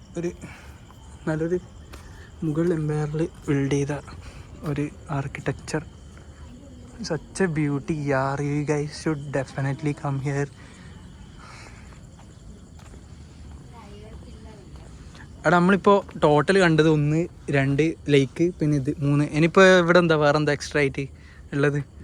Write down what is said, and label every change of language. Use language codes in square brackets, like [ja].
[ml] ഒരു നല്ലൊരു മുഗൾ എംപയറിൽ ബിൽഡ് ചെയ്ത ഒരു architecture. [en] such a beauty. Yeah, you guys should definitely come here. [ml] അവിടെ നമ്മളിപ്പോൾ ടോട്ടൽ കണ്ടത് 1, 2 ലേക്ക്, പിന്നെ ഇത് 3. ഇനിയിപ്പോൾ ഇവിടെ എന്താ വേറെ എന്താ എക്സ്ട്രാ ആയിട്ട് ഉള്ളത്?